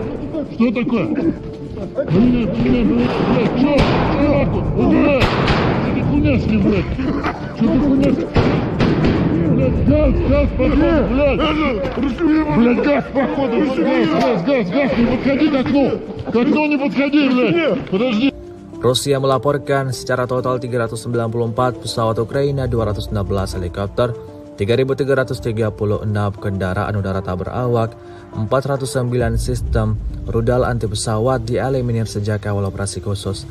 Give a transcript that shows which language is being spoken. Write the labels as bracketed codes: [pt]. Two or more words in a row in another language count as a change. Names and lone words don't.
[ru] Что такое? Поменяй, блядь, чё? Блядь, что ты хуйня с ним, блядь? Что ты хуйня с ним? Блядь, газ, походу, блядь. Блядь, газ, походу, газ, не подходи к окну не подходи, блядь. Подожди. [id] Rusia melaporkan secara total 394 pesawat Ukraina, 216 helikopter, 3.336 kendaraan udara tak berawak, 409 sistem rudal anti pesawat dieliminir sejak awal operasi khusus.